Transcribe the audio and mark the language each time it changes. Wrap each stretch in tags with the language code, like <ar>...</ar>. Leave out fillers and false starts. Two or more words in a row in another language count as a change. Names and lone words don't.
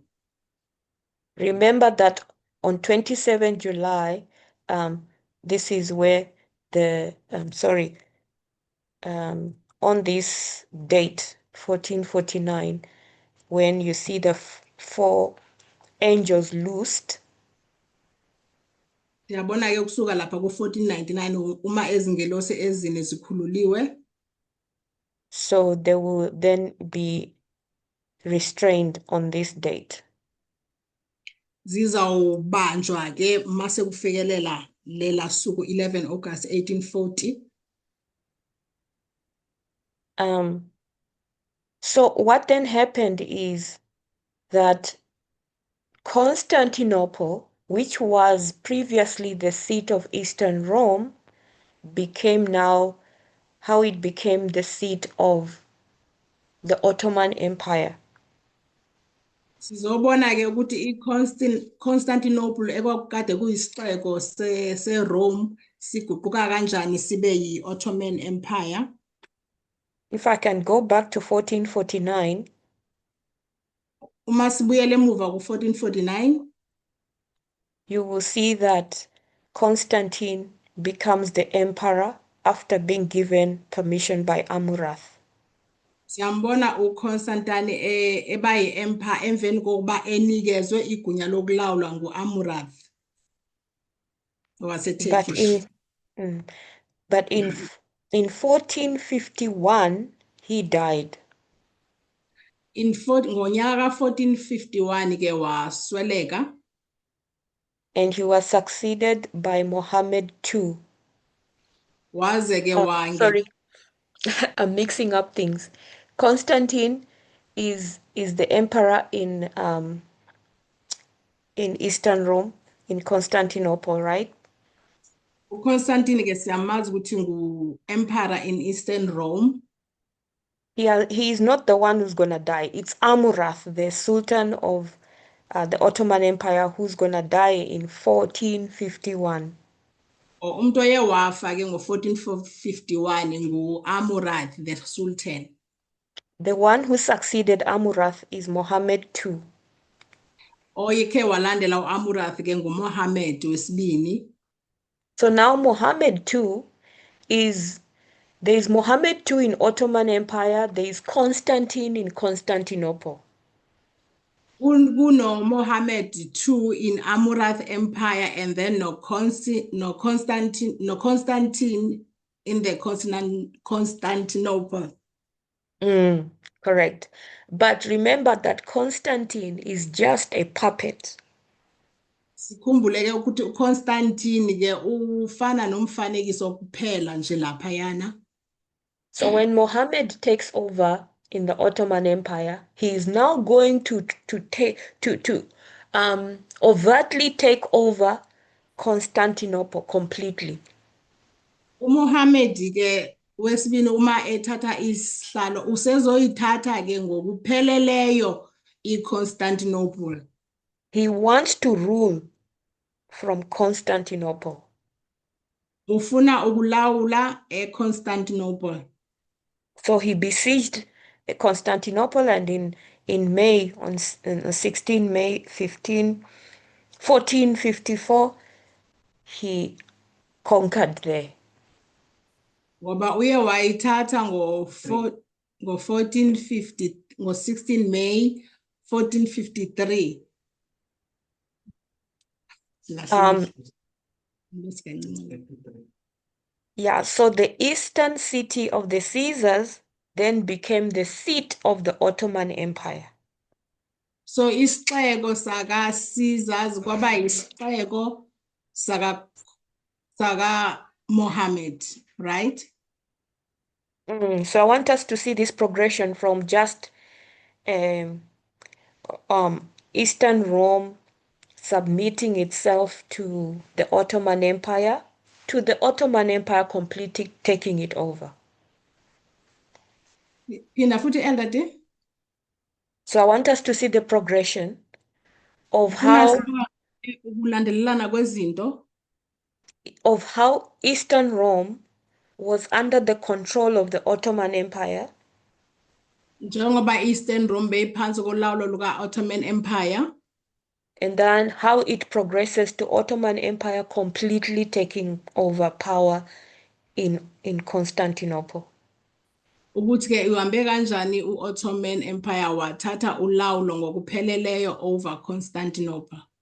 <en>Remember that on 27 July, this is where on this date, 1449, when you see the 4 angels loosed.</en> <zu>Siyabona ke kusuka lapha ku-1499 uma ezingelosi ezine zikhululiwe.</zu> <en>So they will then be restrained on this date.</en> <zu>Zizawubanjwa ke mase kufikelela lela suku 11 August 1840.</zu> <en>So what then happened is that Constantinople, which was previously the seat of Eastern Rome, became now how it became the seat of the Ottoman Empire.</en> <zu>Sizobona ke ukuthi Constantinople ekwakukade kuyisixeko se-Rome siguquka kanjani sibe yi-Ottoman Empire.</zu> <en>If I can go back to 1449,</en> <zu>uma sibuyele emuva ku-1449,</zu> <en>you will see that Constantine becomes the emperor after being given permission by Amurath.</en> <zu>siyambona uConstantine eba yi-empire emveni kokuba enikezwe igunya lokulawula ngu-Amurath waseTurkish.</zu> <en>But in 1451 he died.</en> <zu>Ngonyaka ka-1451 ke wasweleka.</zu> <en>And he was succeeded by Muhammad II.</en> <zu>Waze ke</zu> <en>Sorry, I'm mixing up things. Constantine is the emperor in Eastern Rome, in Constantinople, right?</en> <zu>uConstantine ke siyamazi ukuthi ngu-</zu> <en>emperor in Eastern Rome. He is not the one who's gonna die. It's Amurath, the Sultan of the Ottoman Empire, who's gonna die in 1451.</en> <zu>Umuntu oye wafa ke ngo-1451 ngu-Amurath,</zu> <en>the Sultan. The one who succeeded Amurath is Muhammad II.</en> <zu>Oyekhe walandela u-Amurath ke nguMuhammad wesibini.</zu> <en>So now Muhammad II there's Muhammad II in Ottoman Empire, there's Constantine in Constantinople. Kuno Mohammed II in Amurath Empire, and then no Constantine in the Constantinople. Correct. But remember that Constantine is just a puppet.</en> <zu>Sikhumbuleke ukuthi uConstantine ke ufana nomfanekiso kuphela nje laphayana.</zu> <en>So when Muhammad takes over in the Ottoman Empire, he is now going to overtly take over Constantinople completely.</en> <zu>uMuhammad ke wesibini uma ethatha isihlalo usezoyithatha ke ngokupheleleyo iConstantinople.</zu> <en>He wants to rule from Constantinople.</en> <zu>Ufuna ukulawula eConstantinople.</zu> <en>So he besieged Constantinople, and in May, on 16 May 1454, he conquered there.</en> <zu>Ngoba uye wayithatha ngo-1450 ngo-16 May 1453.</zu> <en>Yeah, so the eastern city of the Caesars then became the seat of the Ottoman Empire.</en> <zu>So isixeko saka Caesars kwaba isixeko saka Mohammed, right?</zu> <en>So I want us to see this progression from just Eastern Rome submitting itself to the Ottoman Empire, to the Ottoman Empire completely taking it over.</en> <zu>Phinda futhi Elder D.</zu> <en>So I want us to see the progression of how</en> <zu>ukulandelelana kwezinto</zu> <en>Eastern Rome was under the control of the Ottoman Empire,</en> <zu>njengoba Eastern Rome beyiphansi kolawulo luka Ottoman Empire,</zu> <en>and then how it progresses to Ottoman Empire completely taking over power in Constantinople.</en> <zu>ukuthi ke uhambe kanjani uOttoman Empire wathatha ulawulo ngokupheleleyo over Constantinople.</zu>